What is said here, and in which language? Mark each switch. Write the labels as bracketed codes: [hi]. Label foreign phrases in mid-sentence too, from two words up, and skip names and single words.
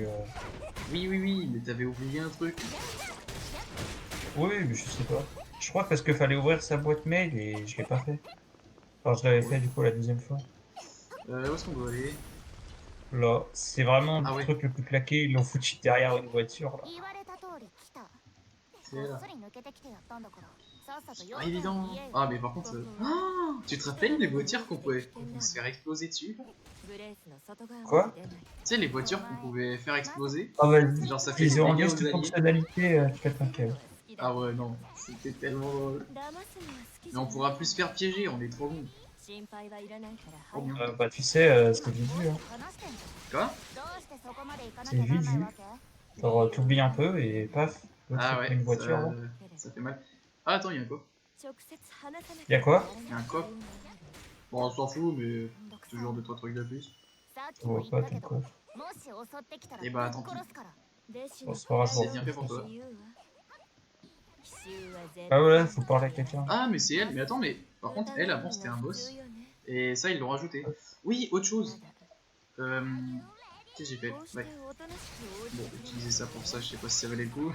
[fr] Oui, mais t'avais oublié un truc. Oui, mais je sais pas. Je crois parce qu'il fallait ouvrir sa boîte mail et je l'ai pas fait. Enfin, je l'avais Ouais. fait du coup la deuxième fois. Où est-ce qu'on doit aller? Là, c'est vraiment Ah le ouais, truc le plus claqué. Ils l'ont foutu derrière une voiture là. [ja] 言われた通り来た。 [fr] c'est [ja] こ [fr] là. [ja] っそり抜けてきてやったんだから。さっさと [fr] C'est [ja] 用 [fr] pas [ja] 件 [fr] évident. [ja] 言えよ。 [fr] Ah, mais par contre, tu te rappelles des voitures qu'on pouvait se faire exploser dessus? Quoi? Tu sais, les voitures qu'on pouvait faire exploser? Ah vas-y. Genre, ça fait Ils des ont dégâts enlevé aux cette alliés. fonctionnalité, tu pètes un câble. Ah ouais, non, c'était tellement drôle. Mais on pourra plus se faire piéger, on est trop bon. Trop bien. Bah tu sais, c'est vite vu. Hein. [ja] 話してんじ [fr] Quoi? [ja] ゃん。どうしてそこまで行かな [fr] C'est [ja] きゃなん [fr] vite [ja] ない [fr] vu. [ja] わけ？ [fr] Genre, t'oublies un peu et paf, l'autre il Ah te met ouais, une voiture là. ça fait mal. Ah, attends, y'a un quoi? Y'a quoi? Y'a un coffre. Bon, on s'en fout, mais toujours 2-3 trucs de plus. [ja] さっき [fr] Je [ja] も [fr] vois [ja] 言っ [fr] pas [ja] た [fr] ton [ja] けど、 [fr] coffre. [ja] もし襲ってきたら [fr] Eh [ja] ぶっ [fr] bah, tant pis. [ja] 殺すから。 [fr] Bon, c'est pas grave, C'est bon, bien fait pour toi. Ah ouais, faut parler à quelqu'un. Ah, mais c'est elle. Mais attends, mais par contre, elle, avant, c'était un boss. Et ça, ils l'ont rajouté. Oui, autre chose. Qu'est-ce que j'ai fait? Ouais. Bon, utiliser ça pour ça, je sais pas si ça valait le coup.